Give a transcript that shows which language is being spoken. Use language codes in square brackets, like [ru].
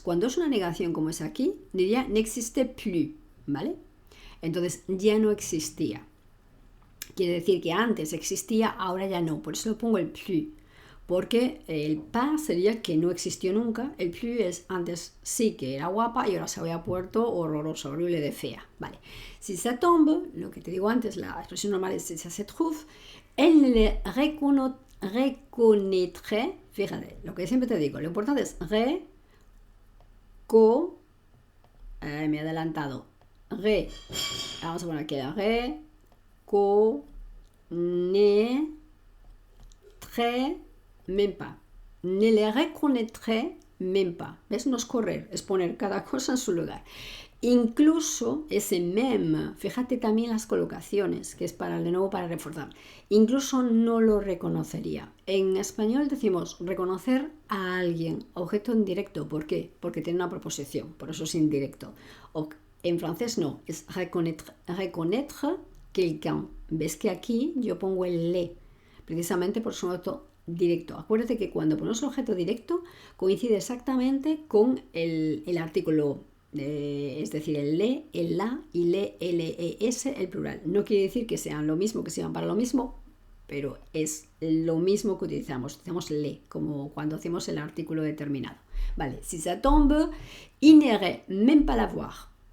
[es] Cuando es una negación como es aquí, diría [fr] n'existe plus, [es] ¿vale? Entonces ya no existía. Quiere decir que antes existía, ahora ya no. Por eso lo pongo el plus. Porque el pas sería que no existió nunca. El plus es antes sí que era guapa y ahora se había puesto horrorosa, horrible de fea. Vale. [fr] Si ça tombe, [es] lo que te digo antes, la expresión normal es [fr] si ça se trouve, elle le reconnaîtrait. [es] Fíjate, lo que siempre te digo, lo importante es me he adelantado. Vamos a poner aquí [fr] reconnaîtrait même pas. Ne le reconnaîtrait même pas. [es] ¿Ves? No es correr, es poner cada cosa en su lugar. Incluso ese même, fíjate también las colocaciones, que es para de nuevo para reforzar. Incluso no lo reconocería. En español decimos reconocer a alguien, objeto indirecto. ¿Por qué? Porque tiene una preposición, por eso es indirecto. En francés no, es [fr] reconnaître quelqu'un. [es] ¿Ves que aquí yo pongo el le? Precisamente por su objeto directo. Acuérdate que cuando ponemos el objeto directo coincide exactamente con el artículo, es decir, el le, el la y le, les, el plural. No quiere decir que sean lo mismo, que sirvan para lo mismo, pero es lo mismo que utilizamos le, como cuando hacemos el artículo determinado. Vale, [fr] si ça tombe, il n'irait même pas la voir.